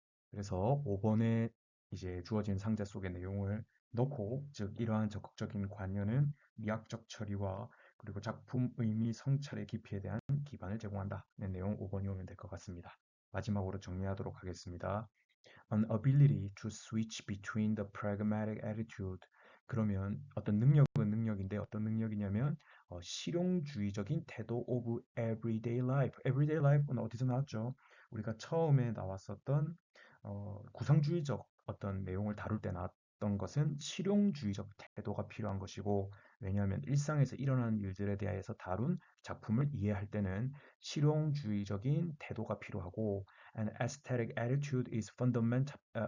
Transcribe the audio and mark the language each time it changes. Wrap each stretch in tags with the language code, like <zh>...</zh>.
<ko>그래서 5번에 이제 주어진 상자 속의 내용을 넣고, 즉 이러한 적극적인 관여는 미학적 처리와 그리고 작품 의미 성찰의 깊이에 대한 기반을 제공한다는 내용 5번이 오면 될 것 같습니다. 마지막으로 정리하도록 하겠습니다.</ko> <en>An ability to switch between the pragmatic attitude.</en> <ko>그러면 어떤 능력은 능력인데 어떤 능력이냐면 실용주의적인 태도</ko> <en>of everyday life.</en> <ko>everyday life는 어디서 나왔죠? 우리가 처음에 나왔었던 구상주의적 어떤 내용을 다룰 때 나왔던 것은 실용주의적 태도가 필요한 것이고, 왜냐하면 일상에서 일어나는 일들에 대해서 다룬 작품을 이해할 때는 실용주의적인 태도가 필요하고</ko> <en>and aesthetic attitude is fundamental.</en>